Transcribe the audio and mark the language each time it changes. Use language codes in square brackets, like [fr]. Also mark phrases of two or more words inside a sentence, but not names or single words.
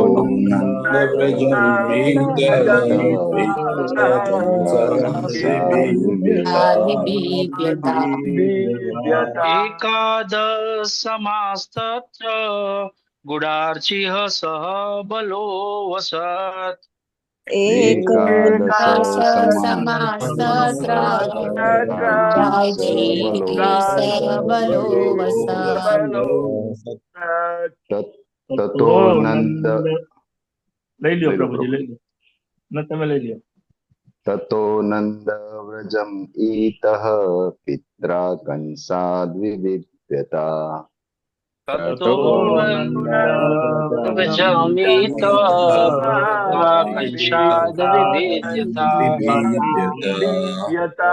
[sa] एकादश समास्तत्र गुडार्चिः सह बलो वसत् एकादश समास्तत्र सबलो वसत् ततो नंद [gu] લઈ લ્યો પ્રભુજી લઈ લ્યો ન તમે લઈ લ્યો [sa] ततो नन्दव्रजं ईतः पित्रा कंसाद्विविध्यता ततो नन्दव्रजमितः विबिभ्यता